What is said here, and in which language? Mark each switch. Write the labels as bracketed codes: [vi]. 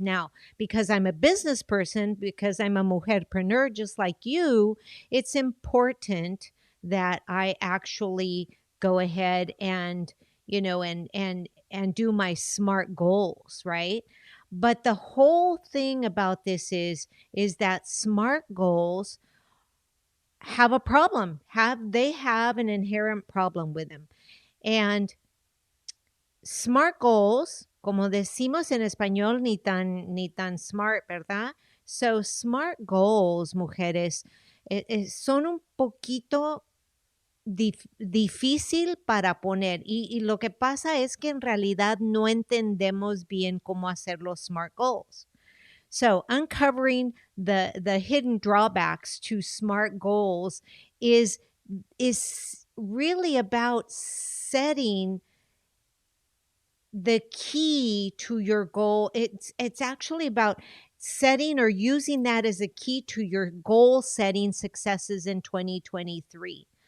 [en] Now, because I'm a business person, because I'm a mujerpreneur just like you, it's important that I actually go ahead and, and do my SMART goals, right? But the whole thing about this is that SMART goals have a problem. They have an inherent problem with them. And SMART goals, [es] como decimos en español, ni tan smart, ¿verdad? [en] So SMART goals, [es] mujeres, son un poquito difícil para poner. Y lo que pasa es que en realidad no entendemos bien cómo hacer los SMART goals. [en] So uncovering the hidden drawbacks to SMART goals is really about setting the key to your goal. It's actually about setting or using that as a key to your goal setting successes in 2023.